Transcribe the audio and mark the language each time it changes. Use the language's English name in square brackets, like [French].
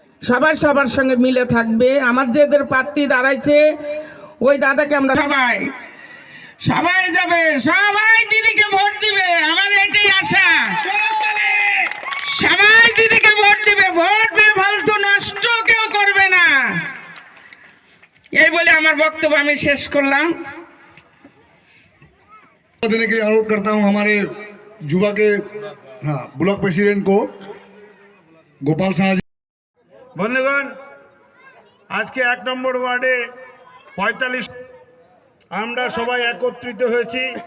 [Bangla] সবাই সবার সঙ্গে মিলে থাকবে। আমার যে এদের প্রার্থী দাঁড়াইছে ওই দাদাকে আমরা সবাই সবাই যাবে, সবাই দিদিকে ভোট দিবে, আমার এটাই আশা। সবাই দিদিকে ভোট দিবে, ভোট ফালতু নষ্ট কেউ করবে না। এই বলে আমার বক্তব্য আমি শেষ করলাম। [Hindi] देने के लिए अनुरोध करता हूं हमारे युवा के ब्लॉक प्रेसिडेंट को गोपाल शाह जी। [Bangla] বন্ধুগণ, আজকে 1 নম্বর ওয়ার্ডে 45 আমরা সবাই একত্রিত হয়েছি